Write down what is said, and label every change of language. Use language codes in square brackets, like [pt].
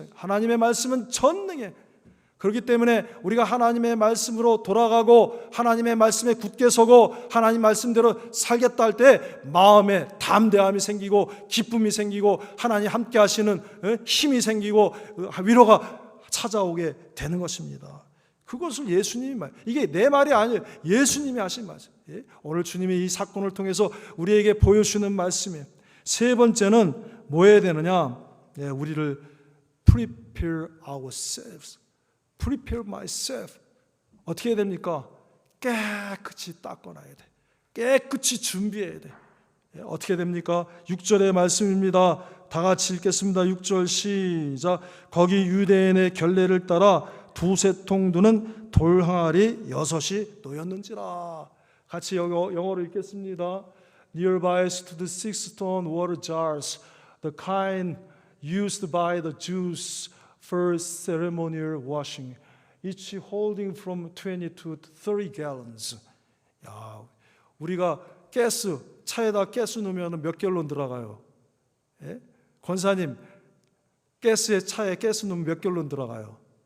[ko] 하나님의 말씀은 전능해. 그렇기 때문에 우리가 하나님의 말씀으로 돌아가고 하나님의 말씀에 굳게 서고 하나님 말씀대로 살겠다 할 때 마음에 담대함이 생기고 기쁨이 생기고 하나님 함께 하시는 힘이 생기고 위로가 찾아오게 되는 것입니다. 그것을 예수님이 이게 내 말이 아니에요. 예수님이 하신 말씀. 오늘 주님이 이 사건을 통해서 우리에게 보여주는 말씀이에요. 세 번째는 뭐 해야 되느냐? 우리를 [en] prepare ourselves. prepare myself. [ko] 어떻게 해야 됩니까? 깨끗이 닦아놔야 돼. 깨끗이 준비해야 돼. 어떻게 됩니까? 6절의 말씀입니다. 다 같이 읽겠습니다. 6절 시작. 거기 유대인의 결례를 따라 두세 통 두는 돌 항아리 6이 놓였는지라. 같이 영어로 읽겠습니다. [en] Nearby stood 6 stone water jars, the kind used by the Jews for ceremonial washing, each holding from 20 to 30 gallons. [ko] 야, 우리가 차에다 가스 넣으면 몇 갤런 들어가요? 권사님, 차에 가스 넣으면 몇 갤런 들어가요?